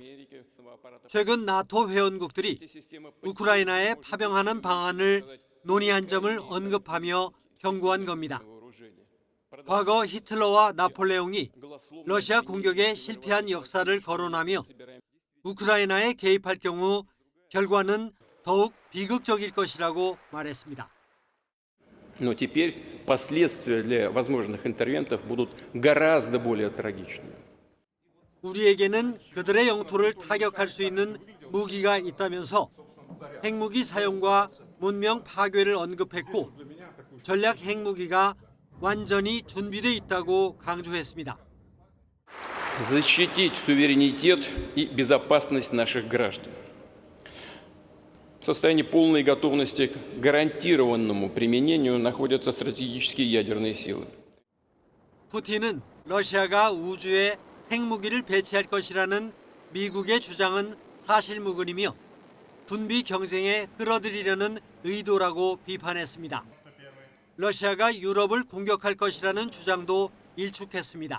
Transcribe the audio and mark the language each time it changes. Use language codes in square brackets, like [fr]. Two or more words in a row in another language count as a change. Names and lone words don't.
[ko] 최근 나토 회원국들이 우크라이나에 파병하는 방안을 논의한 점을 언급하며 경고한 겁니다. 과거 히틀러와 나폴레옹이 러시아 공격에 실패한 역사를 거론하며 우크라이나에 개입할 경우 결과는 더욱 비극적일 것이라고 말했습니다. [ru] Но теперь последствия для возможных интервентов будут гораздо более трагичными. [ko] 우리에게는 그들의 영토를 타격할 수 있는 무기가 있다면서 핵무기 사용과 문명 파괴를 언급했고 전략 핵무기가 완전히 준비돼 있다고 강조했습니다. [ru] Защитить суверенитет и безопасность наших граждан. В состоянии полной готовности к гарантированному применению находятся стратегические ядерные силы. [ko] 푸틴은 러시아가 우주에 핵무기를 배치할 것이라는 미국의 주장은 사실무근이며 군비 경쟁에 끌어들이려는 의도라고 비판했습니다. 러시아가 유럽을 공격할 것이라는 주장도 일축했습니다.